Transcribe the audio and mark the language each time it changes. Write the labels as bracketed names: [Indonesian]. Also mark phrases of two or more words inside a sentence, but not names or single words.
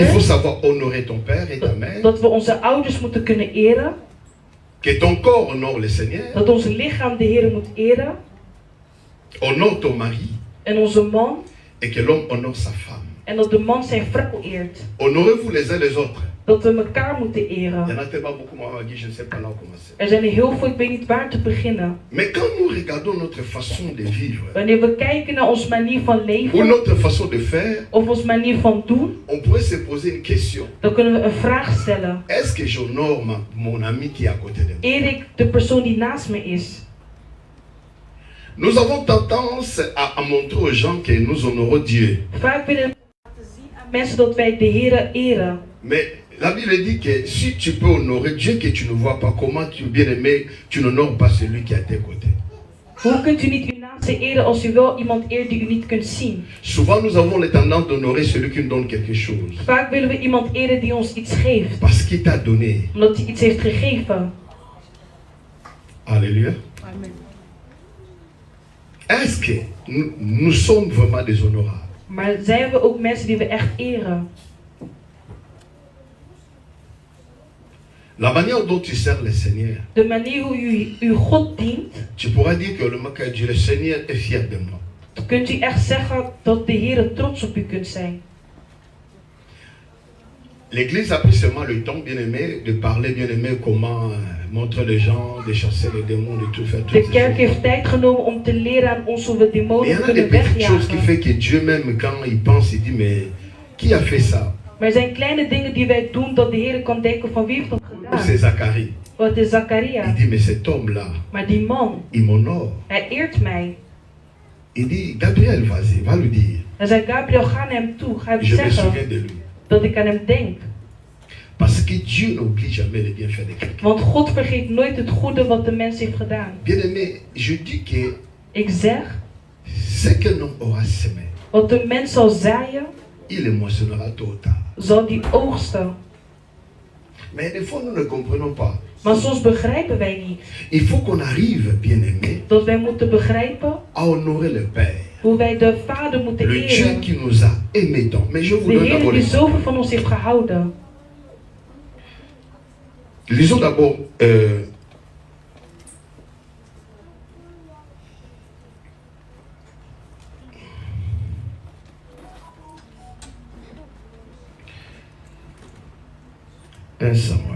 [French] il faut savoir honorer ton père et ta mère. [Dutch] Dat we onze ouders moeten kunnen eren. [French] Que ton corps honore le Seigneur. [Dutch] Dat ons lichaam de Heer moet eren. [French] Honore ton mari. [Dutch] En onze man. [French] Et que l'homme honore sa femme. [Dutch] En dat de man zijn vrouw eert. [French] Honorez-vous les uns les autres. [Dutch] Dat we elkaar moeten eren. [French] Il y en a tellement beaucoup, moi, je ne sais pas là où commencer. [Dutch] Er zijn er heel veel, ik weet niet waar te beginnen. [French] Mais quand nous regardons notre façon de vivre, [Dutch] Wanneer we kijken naar onze manier van [French] ou [Dutch] leven, [French] notre façon de faire, [Dutch] of onze manier van doen, [French] on pourrait se poser une question. [Dutch] dan kunnen we een vraag stellen. [French] Est-ce que j'honore mon ami qui est à côté de moi? [Dutch] Eer ik de persoon die naast me is? [French] Nous avons tendance à montrer aux gens que nous honorons Dieu. [Dutch] Vaak willen we laten zien aan mensen dat wij de Heere eren. [French] Mais la Bible dit que si tu peux honorer Dieu que tu ne vois pas, comment tu bien aimé, tu n'honores pas celui qui est à tes côtés. [Dutch] Hoe kunt u niet uw naaste eren als u wel iemand eert die u niet kunt zien? [French] Souvent nous avons la tendance d'honorer celui qui nous donne quelque chose. [Dutch] Vaak willen we iemand eren die ons iets geeft. [French] Parce qu'il t'a donné. [Dutch] Omdat hij iets heeft gegeven. [French] Alléluia. Amen. Est-ce que nous sommes vraiment déshonorables? [Dutch] Maar zijn we ook mensen die we echt eren? [French] La manière dont tu sers le Seigneur. [Dutch] De manier hoe u uw God dient. [French] Tu pourras dire que le Seigneur est fier de moi. [Dutch] Kunt u echt zeggen dat de Heer trots op u kunt zijn? [French] L'Église a pris seulement le temps, bien aimé, de parler, bien aimé, comment montrer les gens, de chasser les démons, de tout faire. [Dutch] De kerk heeft tijd genomen om te leren aan ons hoe we demonen kunnen wegjagen. [French] Il y a des petites choses qui fait que Dieu même quand il pense, il dit mais qui a fait ça? [Dutch] Maar er zijn kleine dingen die wij doen dat de Heer kan denken van wie heeft dat gedaan? [French] C'est Zacharie. [Dutch] Wat is Zacharia? [French] Il dit mais cet homme-là. [Dutch] Maar die man. [French] Il m'honore. [Dutch] Hij eert mij. [French] Il dit Gabriel, vas-y, va lui dire. [Dutch] Hij zei Gabriel, ga naar hem toe, ga hem [French] Je me [Dutch] zeggen [French] souviens de lui. [Dutch] dat ik aan hem denk. [French] Parce que Dieu n'oublie jamais les bienfaits de quelqu'un. [Dutch] Want God vergeet nooit het goede wat de mens heeft gedaan. [French] Bien-aimé, je dis que [Dutch] ik zeg, [French] ce qu'un homme aura semé, [Dutch] wat de mens zal zaaien, [French] il le moissonnera tôt ou tard. [Dutch] Zal die oogsten. [French] Mais des fois nous ne comprenons pas. [Dutch] Maar soms begrijpen wij niet. [French] Il faut qu'on arrive, bien-aimé, [Dutch] dat wij moeten begrijpen [French] à honorer le Père. [Dutch] Hoe wij de Vader moeten [French] le [Dutch] eren. [French] Dieu qui nous a aimés tant. Mais je vous [Dutch] de [French] donne [Dutch] Heer [French] d'abord [Dutch] die zoveel van ons heeft gehouden. [French] Lisons d'abord 1 Samuel.